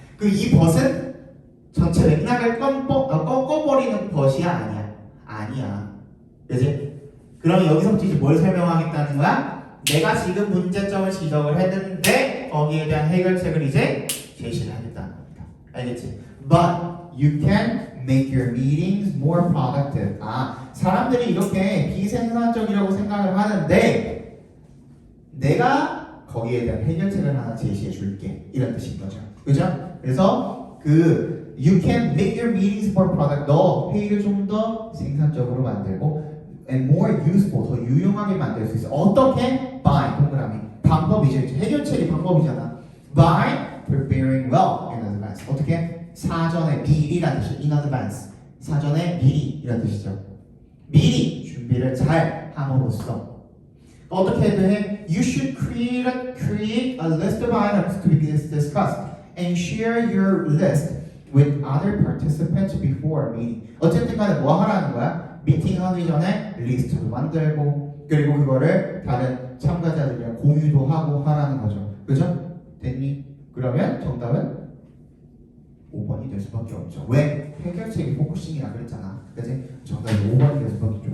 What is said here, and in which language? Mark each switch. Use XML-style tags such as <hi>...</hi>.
<ko>그 이 벗은 전체 맥락을 꺾어버리는 벗이야, 아니야? 아니야. 그지? 그럼 여기서부터 이제 뭘 설명하겠다는 거야? 내가 지금 문제점을 지적을 했는데 거기에 대한 해결책을 이제 제시를 하겠다는 겁니다. 알겠지?</ko> <en>But you can make your meetings more productive.</en> <ko>아, 사람들이 이렇게 비생산적이라고 생각을 하는데 내가 거기에 대한 해결책을 하나 제시해 줄게. 이런 뜻인 거죠. 그죠? 그래서 그</ko> <en>you can make your meetings more productive.</en> <ko>너 회의를 좀 더 생산적으로 만들고</ko> <en>and more useful,</en> <ko>더 유용하게 만들 수 있어. 어떻게? By, 동그라미. 방법이죠. 해결책이 방법이잖아.</ko> <en>By preparing well in advance.</en> <ko>어떻게? 사전에 미리라는 뜻이죠.</ko> <en>In advance.</en> <ko>사전에 미리 이런 뜻이죠. 미리 준비를 잘 함으로써 어떻게 해도 해?</ko> <en>You should create a list of items to be discussed and share your list with other participants before a meeting.</en> <ko>어쨌든 간에 뭐 하라는 거야? 미팅 하기 전에 리스트도 만들고 그리고 그거를 다른 참가자들이랑 공유도 하고 하라는 거죠. 그죠? 됐니? 그러면 정답은 5번이 될 수밖에 없죠. 왜? 해결책이 포커싱이라 그랬잖아. 그치? 정답이 5번이 될 수밖에 없죠.</ko>